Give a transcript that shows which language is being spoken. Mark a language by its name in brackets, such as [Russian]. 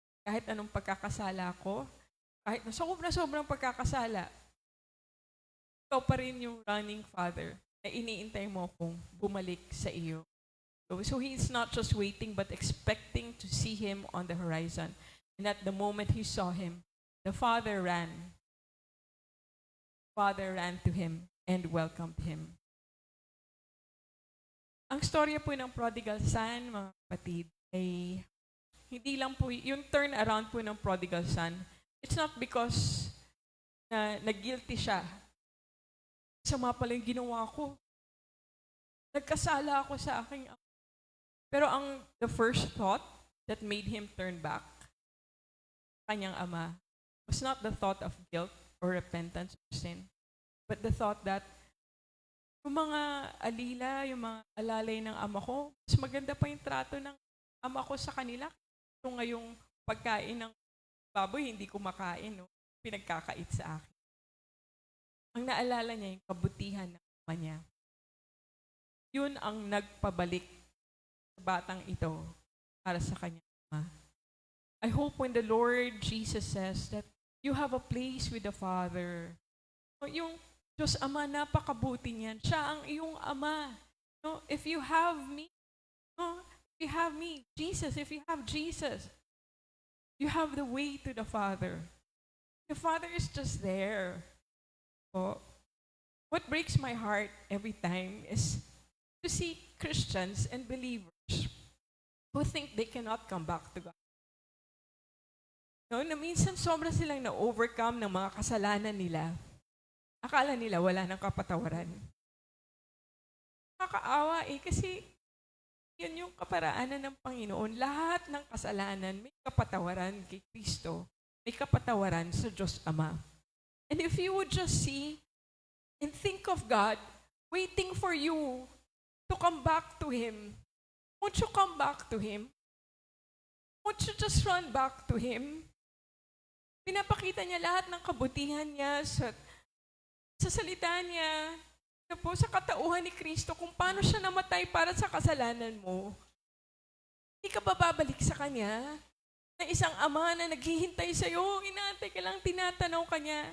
[Filipino] Kahit anong pagkakasala ko, kahit na sobrang pagkakasala, ikaw pa rin yung running father na iniintay mo kung bumalik sa iyo. [English] So he's not just waiting but expecting to see him on the horizon. And at the moment he saw him, the father ran. Father ran to him and welcomed him. [Filipino] Ang storya po ng prodigal son, mga kapatid, ay hindi lang po, yung turn around po ng prodigal son, [English] it's not because [Filipino] na nag-guilty siya. Sama pala yung ginawa ko. Nagkasala ako sa aking ama. [English] Pero the first thought that made him turn back, kanyang ama, was not the thought of guilt or repentance of sin, but the thought that [Filipino] yung mga alila, yung mga alalay ng ama ko, mas maganda pa yung trato ng ama ko sa kanila. Kung ngayong pagkain ng baboy, hindi ko makain, no? Pinagkakait sa akin. Ang naalala niya yung kabutihan ng ama niya. Yun ang nagpabalik sa batang ito para sa kanyang ama. [English] I hope when the Lord Jesus says that you have a place with the Father, [Filipino] yung Diyos Ama, napakabuti niyan. Siya ang iyong ama. No? [English] If you have me, [Filipino] no? [English] If you have me, Jesus, if you have Jesus, you have the way to the Father. The Father is just there. So, what breaks my heart every time is to see Christians and believers who think they cannot come back to God. [Filipino] No, na minsan sobra silang na-overcome ng mga kasalanan nila. Akala nila wala nang kapatawaran. Nakakaawa kasi yun yung kaparaanan ng Panginoon. Lahat ng kasalanan may kapatawaran kay Kristo. May kapatawaran sa Diyos Ama. [English] And if you would just see and think of God waiting for you to come back to Him, won't you come back to Him? Won't you just run back to Him? [Filipino] Pinapakita niya lahat ng kabutihan niya sa salita niya, sa katauhan ni Kristo, kung paano siya namatay para sa kasalanan mo. Hindi ka ba babalik sa Kanya? Na isang ama na naghihintay sa'yo, inaantay ka lang, tinatanaw ka niya.